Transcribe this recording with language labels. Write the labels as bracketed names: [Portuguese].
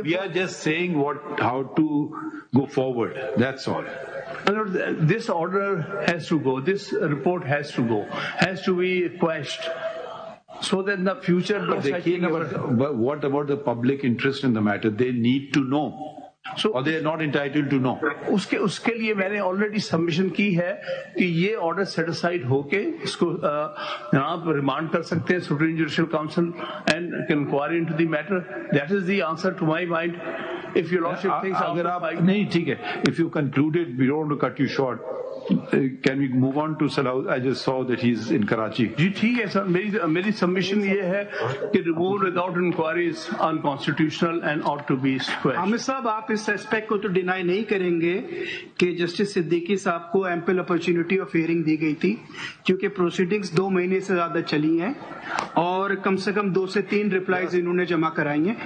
[English] we are just saying how to go forward. That's all. This order has to go. This report has to go. Has to be quashed. So that in the future. But what about the public interest in the matter? They need to know. Or they are not entitled to know. [Urdu] اس کے لیے میں نے already submission کی ہے کہ یہ order satisfied ہو کے اس کو جناب ریمانڈ کر سکتے ہیں supreme judicial council [English] And inquiry into the matter. That is the answer to my mind. If your lordship thinks [Urdu] اگر آپ نہیں ٹھیک ہے, [English] if you concluded, we don't want to cut you short. Can we move on to Salah? I just saw that he's in Karachi. [Urdu] جی ٹھیک ہے سر, میری submission یہ ہے کہ [English] Remove without inquiry is unconstitutional and ought to be squashed. [Urdu] Hamid صاحب, آپ اس aspect کو تو ڈینائی نہیں کریں گے کہ جسٹس صدیقی صاحب کو [English] ample opportunity of hearing [Urdu] دی گئی تھی, کیونکہ پروسیڈنگز 2 مہینے سے زیادہ چلی ہیں اور کم سے کم 2 سے 3 ریپلائیز انہوں نے جمع کرائی ہیں.